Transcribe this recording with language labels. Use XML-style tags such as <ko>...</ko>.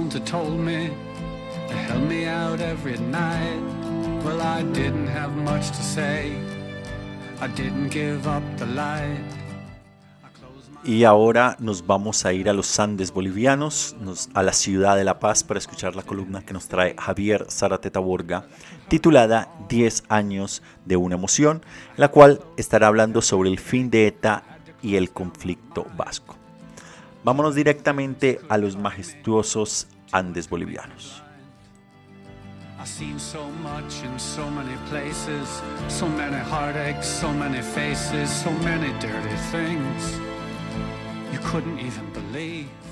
<en>Told me to help me out every night. Well, I didn't have much to say. I didn't give up the light.</en> <es>Y ahora nos vamos a ir a los Andes bolivianos, a la ciudad de La Paz, para escuchar la columna que nos trae Javier Zarateta Borga, titulada 10 años de una emoción, la cual estará hablando sobre el fin de ETA y el conflicto vasco. Vámonos directamente a los majestuosos Andes bolivianos.</es> <en>I've seen so much in so many places, so many heartaches, so many faces, so many dirty things you couldn't even believe.</en>